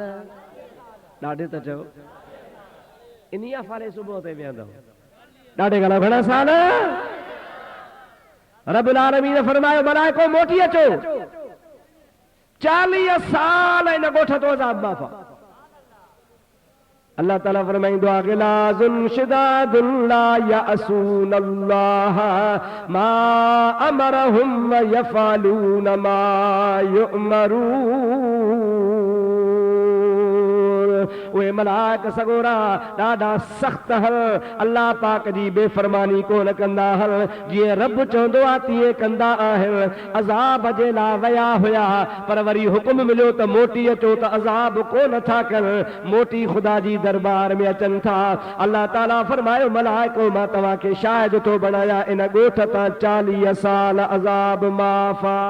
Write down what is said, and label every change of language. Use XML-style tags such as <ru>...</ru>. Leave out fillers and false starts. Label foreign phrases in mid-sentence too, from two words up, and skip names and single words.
<sd>ॾाढे त चयो, इन्ही फारे सुबुह ते वेहंदव। ॾाढे घणा साल?</sd> <ar>رب العالمين</ar> <sd>ने फरमायो मलाइको मोटी अचो, 40 साल इन ॻोठ तो अज़ाब माफ़। अल्लाह ताला फरमाईंदो आहे</sd> <ar>غلاظ شداد لا يعصون الله ما أمرهم و يفعلون ما يؤمرون.</ar> <sd>उहे मलाइक सगोरा ॾाढा सख़्त हल अल्लाह पाक जी बेफ़रमानी कोन कंदा हल जीअं रब चवंदो आहे तीअं कंदा आहिनि अज़ाब जे लाइ विया हुया पर वरी हुकुम मिलियो त मोटी अचो त अज़ाब कोन था कनि मोटी ख़ुदा जी दरबार में अचनि था अल्लाह ताला फरमायो मलाइको मां तव्हांखे शाहिद थो बणाया इन ॻोठ तां 40 साल अज़ाब माफ़</sd>